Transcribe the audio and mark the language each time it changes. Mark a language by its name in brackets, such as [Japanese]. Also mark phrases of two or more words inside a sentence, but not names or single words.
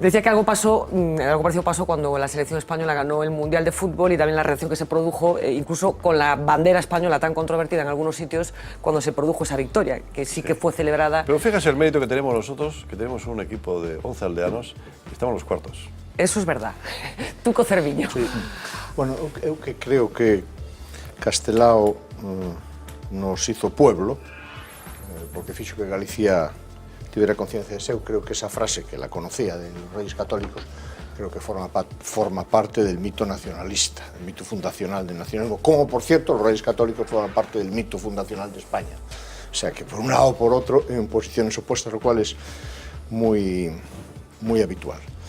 [Spanish] Decía que algo parecido pasó cuando la selección española ganó el Mundial de Fútbol y también la reacción que se produjo, incluso con la bandera española tan controvertida en algunos sitios, cuando se produjo esa victoria, que sí que fue celebrada. Pero fíjese el mérito que tenemos nosotros, que tenemos un equipo de 11 aldeanos y estamos en los cuartos. Eso es verdad. Tuco Cerviño. Sí. [Galician] Bueno, eu que creo que Castelao [Spanish] nos hizo pueblo, [Galician] porque fixo que Galicia tivera conciencia de seu. [Spanish] Creo que esa frase, que la conocía de los Reyes Católicos, creo que forma parte del mito nacionalista, el mito fundacional del nacionalismo, como por cierto los Reyes Católicos forman parte del mito fundacional de España. O sea que por un lado o por otro, en posiciones opuestas, lo cual es muy habitual.